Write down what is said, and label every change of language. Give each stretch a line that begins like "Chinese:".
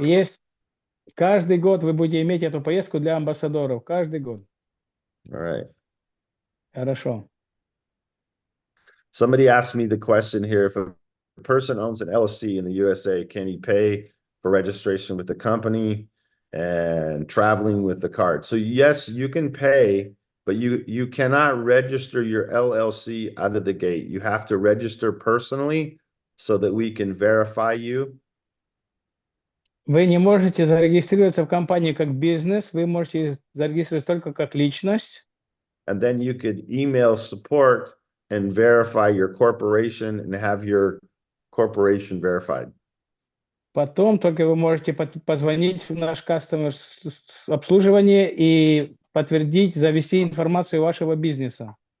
Russian: Есть каждый год вы будете иметь эту поездку для амбассадоров. Каждый год.
English: All right.
Russian: Хорошо.
English: Somebody asked me the question here, if a person owns an LLC in the USA, can he pay for registration with the company and traveling with the card? So yes, you can pay, but you cannot register your LLC out of the gate. You have to register personally so that we can verify you.
Russian: Вы не можете зарегистрироваться в компании как бизнес, вы можете зарегистрироваться только как личность.
English: And then you could email support and verify your corporation and have your corporation verified.
Russian: Потом только вы можете позвонить в наш customer обслуживание и подтвердить, завести информацию вашего бизнеса.